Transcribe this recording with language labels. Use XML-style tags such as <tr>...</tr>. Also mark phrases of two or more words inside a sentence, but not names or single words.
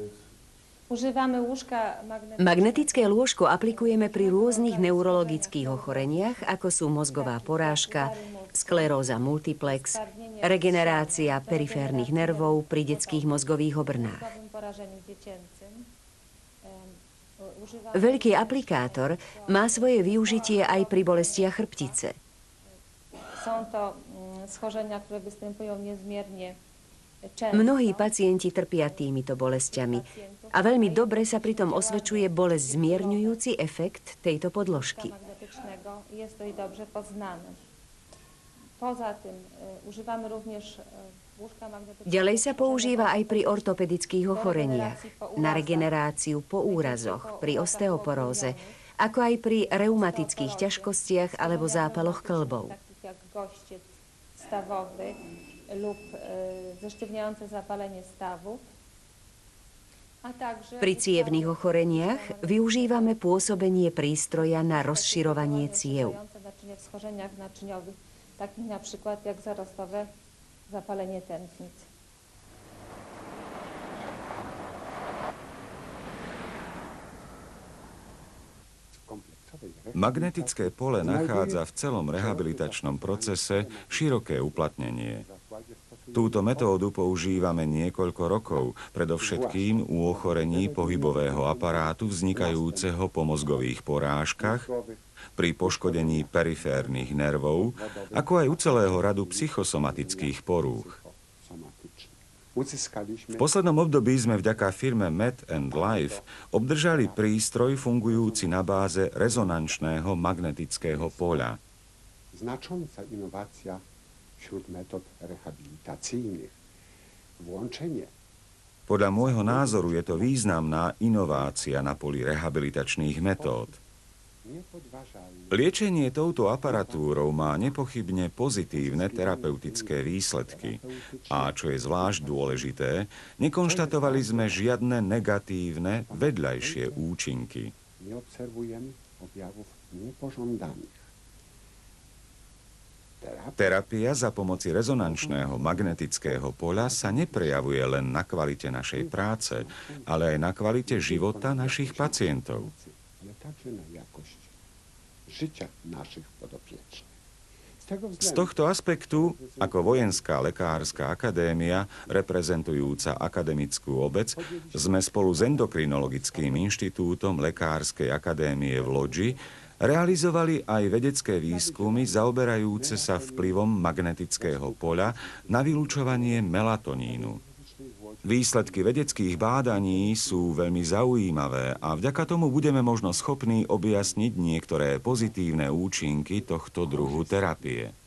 <sk>Magnetické lôžko aplikujeme pri rôznych neurologických ochoreniach, ako sú mozgová porážka, skleróza multiplex, regenerácia periférnych nervov pri detských mozgových obrnách. Veľký aplikátor má svoje využitie aj pri bolestiach chrbtice.</sk> <pl>Są to schorzenia, które występują niezmiernie.</pl> <sk>Mnohí pacienti trpia týmito bolestiami a veľmi dobre sa pritom osvedčuje bolesť zmierňujúci efekt tejto podložky.</sk> <pl>Jest to i dobrze poznane. Poza tym używamy również łóżka magnetycznego.</pl> <sk>Ďalej sa používa aj pri ortopedických ochoreniach, na regeneráciu po úrazoch, pri osteoporóze, ako aj pri reumatických ťažkostiach alebo zápaloch kĺbov.</sk> <pl>Jak gościec stawowy lub zesztywniające zapalenie stawu.</pl> <sk>Pri cievnych ochoreniach využívame pôsobenie prístroja na rozširovanie ciev.</sk> <pl>W schorzeniach naczyniowych, takich na przykład jak zarostowe zapalenie tętnic.</pl> <sk>Magnetické pole nachádza v celom rehabilitačnom procese široké uplatnenie. Túto metódu používame niekoľko rokov, predovšetkým u ochorení pohybového aparátu vznikajúceho po mozgových porážkach, pri poškodení periférnych nervov, ako aj u celého radu psychosomatických porúch. V poslednom období sme vďaka firme Med & Life obdržali prístroj fungujúci na báze rezonančného magnetického poľa.</sk> <pl>Znacząca innowacja wśród metod rehabilitacyjnych. Włączenie.</pl> <sk>Podľa môjho názoru je to významná inovácia na poli rehabilitačných metód. Liečenie touto aparatúrou má nepochybne pozitívne terapeutické výsledky. A čo je zvlášť dôležité, nekonštatovali sme žiadne negatívne vedľajšie účinky.</sk> <pl>Neobserwujemy objawów niepożądanych.</pl> <sk>Terapia za pomoci rezonančného magnetického poľa sa neprejavuje len na kvalite našej práce, ale aj na kvalite života našich pacientov.</sk> <pl>Ale także na jakość życia naszych podopiecznych.</pl> <sk>Z tohto aspektu, ako Vojenská lekárska akadémia, reprezentujúca akademickú obec, sme spolu s Endokrinologickým inštitútom Lekárskej akadémie v Lodži realizovali aj vedecké výskumy zaoberajúce sa vplyvom magnetického poľa na vylučovanie melatonínu. Výsledky vedeckých bádaní sú veľmi zaujímavé a vďaka tomu budeme možno schopní objasniť niektoré pozitívne účinky tohto druhu terapie.</sk>